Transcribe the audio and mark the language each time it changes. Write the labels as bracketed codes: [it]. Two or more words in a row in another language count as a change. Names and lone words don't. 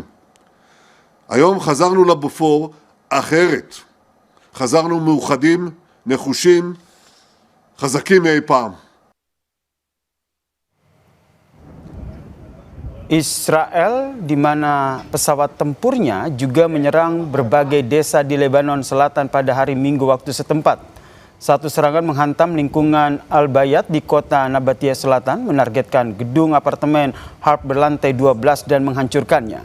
[he] היום חזרנו לבופור אחרת. חזרנו מאוחדים, נחושים, חזקים מאי פעם. [id] Israel, di mana pesawat tempurnya juga menyerang berbagai desa di Lebanon Selatan pada hari Minggu waktu setempat. Satu serangan menghantam lingkungan Al-Bayat di kota Nabatia Selatan, menargetkan gedung apartemen Harp berlantai 12 dan menghancurkannya.